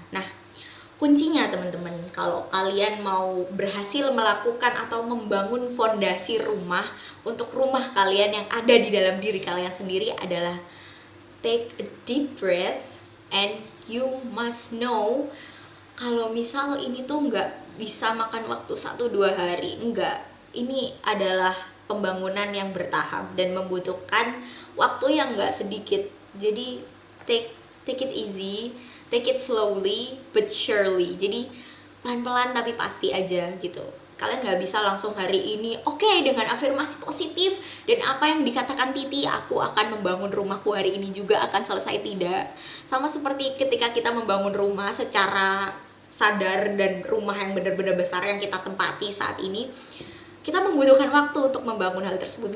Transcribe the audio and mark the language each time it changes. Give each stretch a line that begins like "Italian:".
Indonesian: Nah, kuncinya teman-teman, kalau kalian mau berhasil melakukan atau membangun fondasi rumah untuk rumah kalian yang ada di dalam diri kalian sendiri adalah
English: take a deep breath, and you must know
Indonesian: kalau misal ini tuh nggak bisa makan waktu 1-2 hari, enggak. Ini adalah pembangunan yang bertahap dan membutuhkan waktu yang nggak sedikit.
English: Jadi take it easy, take it slowly but surely.
Indonesian: Jadi pelan-pelan tapi pasti aja gitu. Kalian nggak bisa langsung hari ini oke, dengan afirmasi positif dan apa yang dikatakan Titi, aku akan membangun rumahku hari ini juga akan selesai. Tidak. Sama seperti ketika kita membangun rumah secara sadar dan rumah yang benar-benar besar yang kita tempati saat ini, kita membutuhkan waktu untuk membangun hal tersebut.